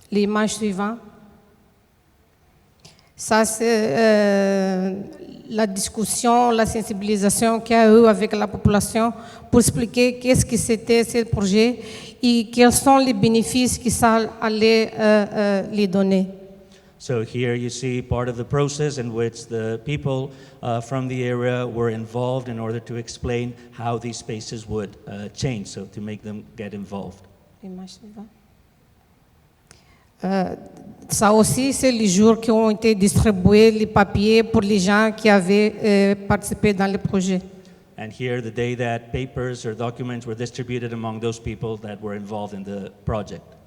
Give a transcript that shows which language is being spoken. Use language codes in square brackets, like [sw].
[fr] L'image suivante. Ça, c'est la discussion, la sensibilisation qu'il y a eu avec la population pour expliquer qu'est-ce que c'était ce projet et quels sont les bénéfices que ça allait les donner. [en] So here you see part of the process in which the people from the area were involved in order to explain how these spaces would change, so to make them get involved. [fr] L'image suivante. Ça aussi, c'est les jours qui ont été distribués, les papiers pour les gens qui avaient participé dans le projet. [en] And here, the day that papers or documents were distributed among those people that were involved in the project.